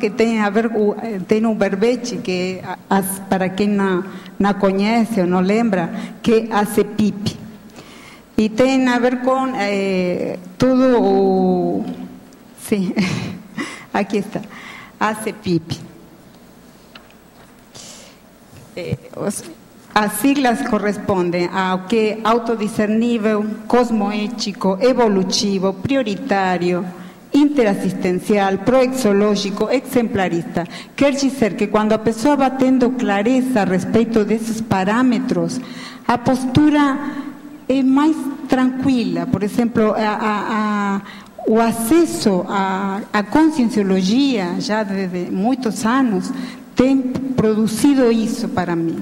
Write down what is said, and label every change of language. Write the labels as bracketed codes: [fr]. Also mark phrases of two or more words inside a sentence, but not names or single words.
[pt] Que tem a ver, tem um verbete que, para quem não conhece ou não lembra, que é acepip. E tem a ver com tudo o... Sim, aqui está, acepip. As siglas correspondem ao que é autodiscernível, cosmoético, evolutivo, prioritário, interassistencial, proexológico, exemplarista. Quer dizer que quando a pessoa vai tendo clareza a respeito desses parâmetros, a postura é mais tranquila. Por exemplo, o acesso à conscienciologia, já desde muitos anos, tem produzido isso para mim.